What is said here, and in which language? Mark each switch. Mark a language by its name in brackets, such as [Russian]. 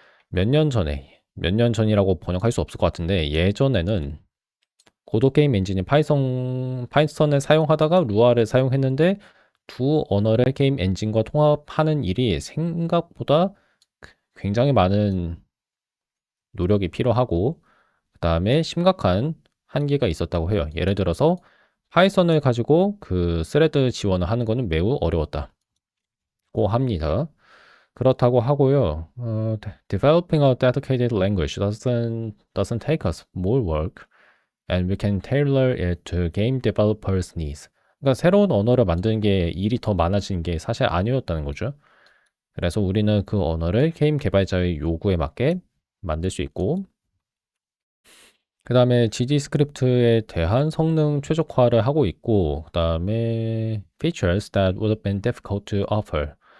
[Korean] 몇 년 전이라고 번역할 수 없을 것 같은데 예전에는 고도 게임 엔진인 파이썬을 사용하다가 루아를 사용했는데 두 언어를 게임 엔진과 통합하는 일이 생각보다 굉장히 많은 노력이 필요하고 그다음에 심각한 한계가 있었다고 해요. 예를 들어서 파이썬을 가지고 그 스레드 지원을 하는 것은 매우 어려웠다고 합니다. 그렇다고 하고요. [English] Developing a dedicated language doesn't take us more work, and we can tailor it to game developers' needs. [Korean] 그러니까 새로운 언어를 만드는 게 일이 더 많아지는 게 사실 아니었다는 거죠. 그래서 우리는 그 언어를 게임 개발자의 요구에 맞게 만들 수 있고, 그 다음에 GD 스크립트에 대한 성능 최적화를 하고 있고, 그 다음에 [English] features that would have been difficult to offer.